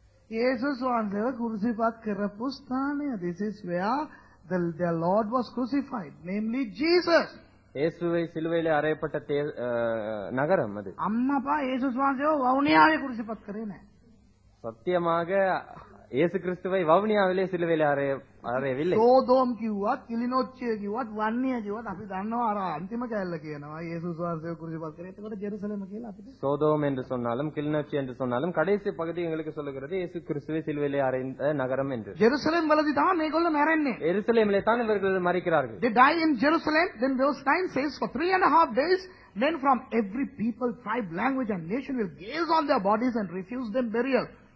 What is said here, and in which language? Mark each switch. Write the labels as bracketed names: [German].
[Sinhala] යේසුස් වහන්සේව කුරුසිපත් කරපු ස්ථානය. [English] This is where the Lord was crucified, namely Jesus. [Tamil] இயேசுவை சிலுவையிலே அறையப்பட்ட நகரம் அது. [Sinhala] අම්මපා යේසුස් වහන්සේව වවුනියාවේ කුරුසිපත් කරේ නැහැ. [Tamil] சத்தியமாக இயேசு கிறிஸ்துவை வவுனியாவிலே சிலுவையிலே அறையவில்லை. [Sinhala] සෝදෝම් කිව්වත්, කිලිනොච්චිය කිව්වත්, වන්නිය කිව්වත් අපි දන්නවා අර අන්තිම කැලල කියනවා යේසුස් වහන්සේව කුරුසිපත් කරේ. එතකොට ජෙරුසලම කියලා අපිට. [Tamil] சோதோம் என்று சொன்னாலும் கிளிநொச்சி என்று சொன்னாலும் கடைசி பகுதி எங்களுக்கு சொல்லுகிறது இயேசு கிறிஸ்துவை சிலுவையிலே அறைந்த நகரம் என்று. [Sinhala] ජෙරුසලම් වලදී තමයි මේගොල්ලෝ මැරෙන්නේ. [Tamil] எருசலேமிலே தான் இவர்கள் மரிக்கிறார்கள். [English] They die in Jerusalem. Then verse 9 says, for 3.5 days, men from every people, tribe, language and nation will gaze on their bodies and refuse them burial.